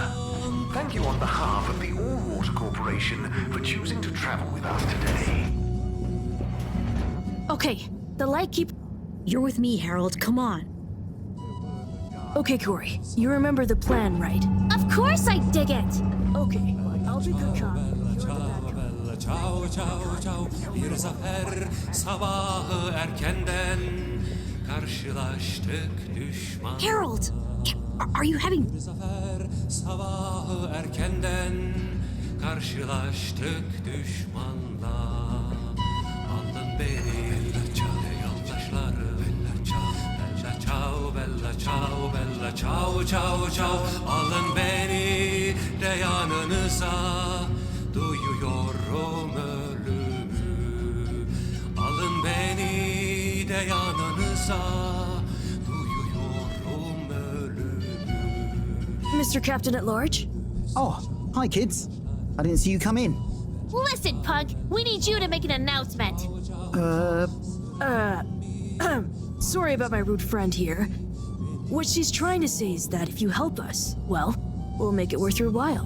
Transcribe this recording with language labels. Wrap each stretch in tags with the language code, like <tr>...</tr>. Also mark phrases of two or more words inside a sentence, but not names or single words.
<en>Thank you on behalf of the All-Water Corporation for choosing to travel with us today. Okay, the light keep... You're with me, Harold. Come on. Okay, Corey. You remember the plan, right? Of course I dig it! Okay, I'll be good cop.</en> <it>Ciao, ciao, ciao.</it> <tr>Bir zafer sabahı erkenden karşılaştık düşman.</tr> <en>Harold! Are you having...</en> <tr>Bir zafer sabahı erkenden karşılaştık düşmanla. Alın beni yoldaşları.</tr> <it>Bella ciao, bella ciao, bella ciao, ciao, ciao.</it> <tr>Alın beni de yanınıza. Duyuyorum ölümü. Alın beni de yanınıza. Duyuyorum ölümü.</tr> <en>Mr. Captain at Large? Oh, hi kids. I didn't see you come in. Listen, Pug, we need you to make an announcement. Sorry about my rude friend here. What she's trying to say is that if you help us, well, we'll make it worth your while.</en>